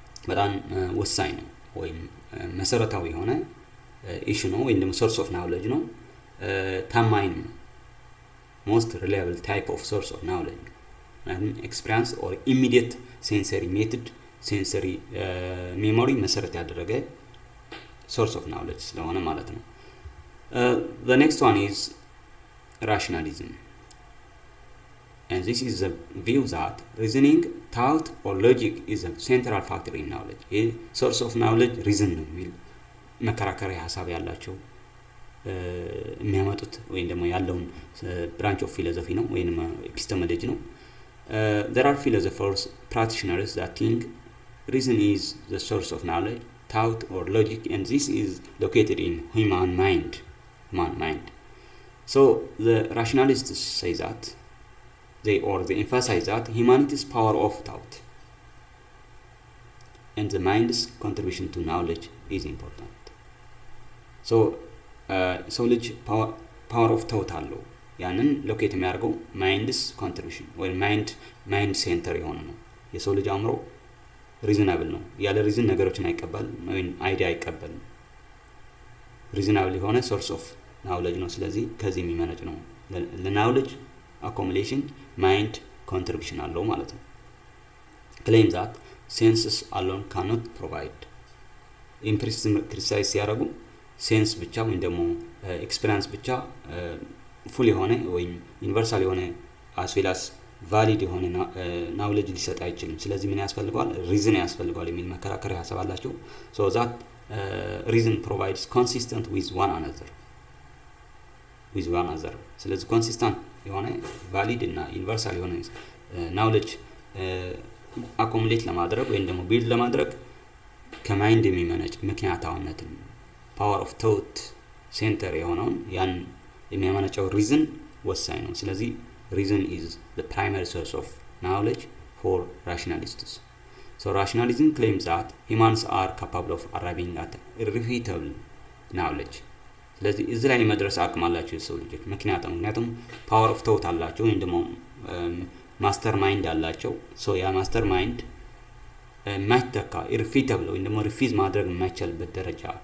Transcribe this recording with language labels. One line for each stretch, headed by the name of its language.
Amharic: በጣም ወሳኝ ነው ወይም መሰረታዊ የሆነ ኢሹ ነው ወይም ደግሞ source of knowledge ነው። ታማኝ ነው፣
English: most reliable type of source of knowledge experience or immediate sensory method sensory memory
Amharic: መሰረት ያደረገ source of knowledge ስለሆነ ማለት ነው።
English: The next one is rationalism, and this is the view that reasoning, thought or logic is a central factor in knowledge. A source of knowledge reason ነው
Amharic: የሚል መከራከሪያ ሐሳብ ያላቸው የሚያመጡት ወይም ደግሞ ያለውን
English: branch of philosophy ነው ወይንም epistemology ነው። There are philosophers practitioners that think reason is the source of knowledge, thought or logic, and this is located in human mind. So the rationalists say that they emphasize that humanity's power of thought and the mind's contribution to knowledge is important.
Amharic: So ልጅ power of thought አለው፣ ያንን ሎኬት የሚያደርገው mind's contribution ወይ mind center የሆነ ነው። የሰው ልጅ አእምሮ ሪዝናብል ነው፣ ያለ ሪዝን ነገሮችን አይቀበልም ወይም አይዲያ አይቀበልም። ሪዝናብል የሆነ ሶርስ ኦፍ ናውሌጅ ነው። ስለዚህ ከዚህ የሚመነጭ ነው። ለናውሌጅ አኮሙሌሽን ማይንድ ኮንትሪቢዩሽን አለው ማለት ነው።
English: claim that senses alone cannot provide empiricism criticize
Amharic: ሲያደርጉ ሴንስ ብቻ ወይም ደግሞ ኤክስፒሪየንስ ብቻ ፉል የሆነ ወይም ዩኒቨርሳል የሆነ as well as valid የሆነ ናውሌጅ ሊሰጥ አይችልም። ስለዚህ ምን ያስፈልጋል? ሪዝን ያስፈልጋል የሚል መከራከሪያ ሐሳብ አላቸው።
English: so that reason provides consistent with one another.
Amharic: ስለዚህ ኮንሲስተንት የሆነ valid እና ዩኒቨርሳል የሆነ ናውሌጅ አኮሙሌት ለማድረግ ወይም ደግሞ ቢልድ ለማድረግ ከማይንድ የሚመነጭ ምክንያታዊነትን power of thought center የሆነውን ያን የሚያመነጨው ሪዝን ወሳኝ ነው። ስለዚህ
English: reason is the primary source of knowledge for rationalists. So rationalism claims that humans are capable of arriving at irrefutable knowledge.
Amharic: ስለዚህ እዚህ ላይ መድረስ አቅም አላቸው የሰው ልጆች። ምክንያቱም power of thought አላቸው ወይም ደግሞ ማስተር ማይንድ አላቸው። ሶ ያ ማስተር ማይንድ ማይተካ irrefutable ወይም ደግሞ ሪፊዝ ማድረግ የማይቻልበት ደረጃ